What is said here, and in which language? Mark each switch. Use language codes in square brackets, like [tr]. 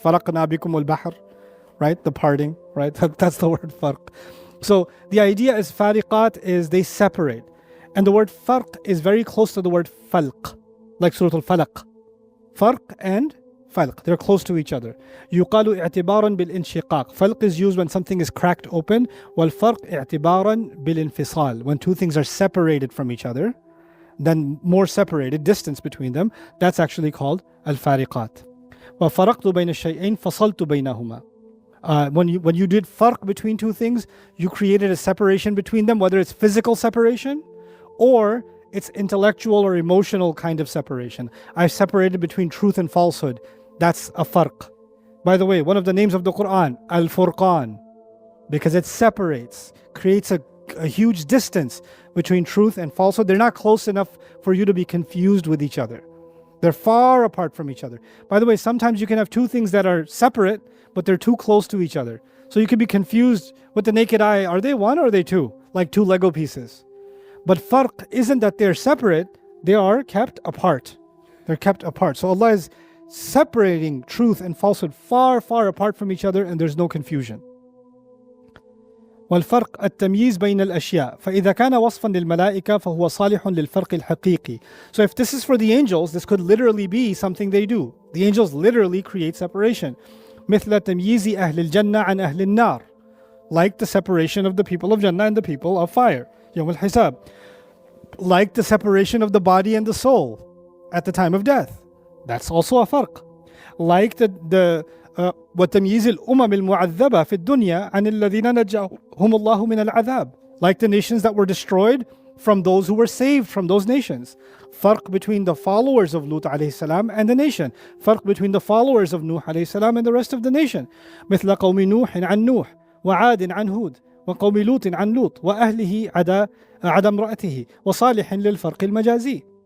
[ar] فَرَقْنَا بِكُمُ الْبَحْرِ. [en] Right? The parting, right? That's the word farq. So the idea is fariqat is they separate. And the word farq is very close to the word falq. Like Surah Al-Falaq. Farq and falq. They're close to each other. [ar] يُقَالُ اعتبارا بالانشقاق. [en] Falq is used when something is cracked open. [ar] والفرق اعتبارا بالانفصال. [en] When two things are separated from each other, then more separated, distance between them, that's actually called al-fariqat. [ar] وَفَرَقْتُ بَيْنَ الشَّيْئَيْنِ فَصَلْتُ بَيْنَهُمَا. [en] When you did farq between two things, you created a separation between them, whether it's physical separation or it's intellectual or emotional kind of separation. I've separated between truth and falsehood. That's a farq. By the way, one of the names of the Qur'an, Al-Furqan, because it separates, creates a huge distance between truth and falsehood. They're not close enough for you to be confused with each other. They're far apart from each other. By the way, sometimes you can have two things that are separate, but they're too close to each other. So you could be confused with the naked eye. Are they one or are they two? Like two Lego pieces. But farq isn't that they're separate. They are kept apart. They're kept apart. So Allah is separating truth and falsehood far, far apart from each other, and there's no confusion. [ar] والفرق التمييز بين الأشياء فإذا كان وصفا للملائكة فهو صالح للفرق الحقيقي. [en] So if this is for the angels, this could literally be something they do. The angels literally create separation. [ar] مثل تمييز أهل الجنة عن أهل النار, [en] like the separation of the people of Jannah and the people of fire, [ar] يوم الحساب. [en] Like the separation of the body and the soul at the time of death. That's also a فرق. [ar] Like وتمييز الأمم المعذبة في الدنيا عن الذين نجاهم الله من العذاب. [en] Like the nations that were destroyed from those who were saved from those nations. فرق between the followers of Lut عليه السلام and the nation. فرق between the followers of Nuh عليه السلام and the rest of the nation. [ar] مثل قوم نوح عن نوح وعاد عن هود وقوم لوط عن لوط وأهله عدا امرأته وصالح للفرق المجازي.